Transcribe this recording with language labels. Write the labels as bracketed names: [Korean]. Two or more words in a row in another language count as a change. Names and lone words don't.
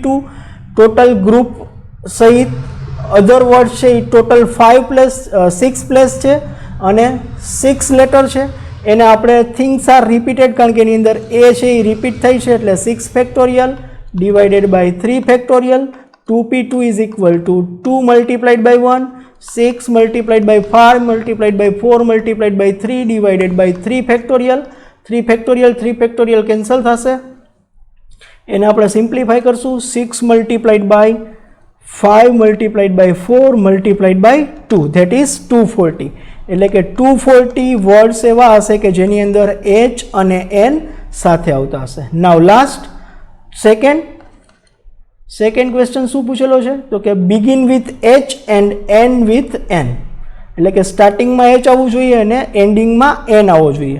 [English] total group [Gujarati] સહિત [English] other word [Gujarati] છે એ ટોટલ 6 પ્લસ છે અને 6 લેટર છે. એને આપણે [English] things are repeated [Gujarati] કારણ કે એની અંદર એ છે એ રિપીટ થઈ છે એટલે [English] 6 factorial divided by 3 factorial. 2p2 is equal to 2 multiplied by 1, 6 multiplied by 5 multiplied by 4 multiplied by 3 divided by 3 factorial. 3 factorial 3 factorial cancel [Gujarati] થશે. એને આપણે સિમ્પ્લિફાય કરશું. [English] 6 multiplied by 5 multiplied by 4 multiplied by 2 that is 240. [Gujarati] એટલે કે 240 વર્ડ્સ એવા હશે કે જેની અંદર એચ અને એન સાથે આવતા હશે. [English] now last second question [Gujarati] શું પૂછેલો છે તો કે [English] begin with H and end with N. [Gujarati] એટલે કે સ્ટાર્ટિંગમાં એચ આવવું જોઈએ અને એન્ડિંગમાં એન આવવો જોઈએ.